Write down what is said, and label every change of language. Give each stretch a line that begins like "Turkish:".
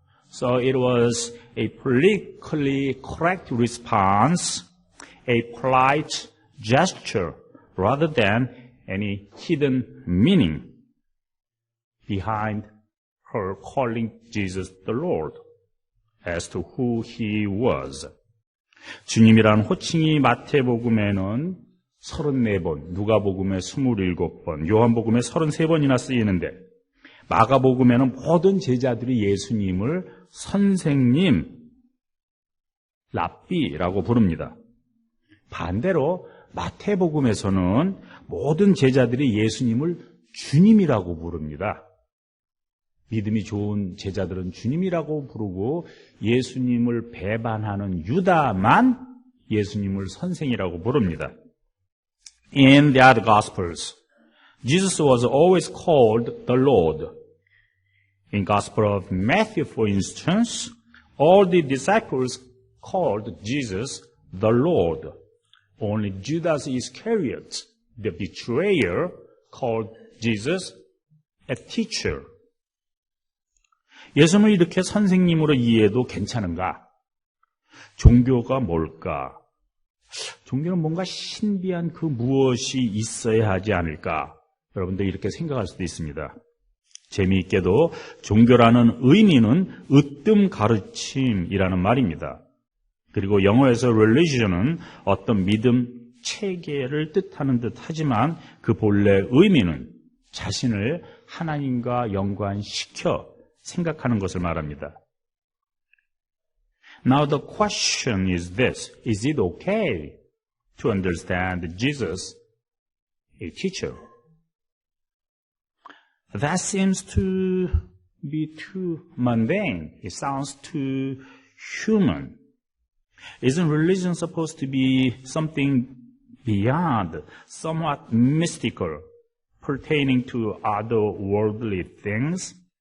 English: So it was a politically correct response, a polite gesture, rather than any hidden meaning behind her calling Jesus the Lord as to who he was.
Korean: 주님이라는 호칭이 마태복음에는 34번, 누가복음에 27번, 요한복음에 33번이나 쓰이는데 마가복음에는 모든 제자들이 예수님을 선생님, 랍비라고 부릅니다. 반대로 마태복음에서는 모든 제자들이 예수님을 주님이라고 부릅니다. 믿음이 좋은 제자들은 주님이라고 부르고 예수님을 배반하는 유다만 예수님을 선생이라고 부릅니다.
English: In the other Gospels, Jesus was always called the Lord. In Gospel of Matthew, for instance, all the disciples called Jesus the Lord. Only Judas Iscariot, the betrayer, called Jesus a teacher.
Korean: 예수님을 이렇게 선생님으로 이해해도 괜찮은가? 종교가 뭘까? 종교는 뭔가 신비한 그 무엇이 있어야 하지 않을까? 여러분들 이렇게 생각할 수도 있습니다. 재미있게도 종교라는 의미는 으뜸 가르침이라는 말입니다. 그리고 영어에서 religion은 어떤 믿음 체계를 뜻하는 듯 하지만 그 본래 의미는 자신을 하나님과 연관시켜 생각하는 것을 말합니다.
English: Now the question is this: is it okay to understand Jesus, a teacher? That seems to be too mundane. It sounds too human. Isn't religion supposed to be something beyond, somewhat mystical, pertaining to otherworldly things?